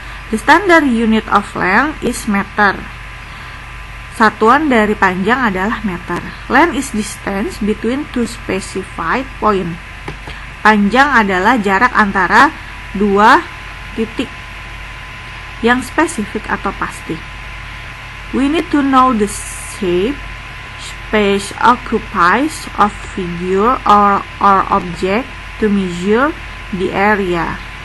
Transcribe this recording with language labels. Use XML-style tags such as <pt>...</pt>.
<en>The standard unit of length is meter.</en> <id>Satuan dari panjang adalah meter.</id> <en>Length is distance between two specified point.</en> <id>Panjang adalah jarak antara dua titik yang spesifik atau pasti.</id> <en>We need to know the shape, space occupies of figure or object to measure the area.</en>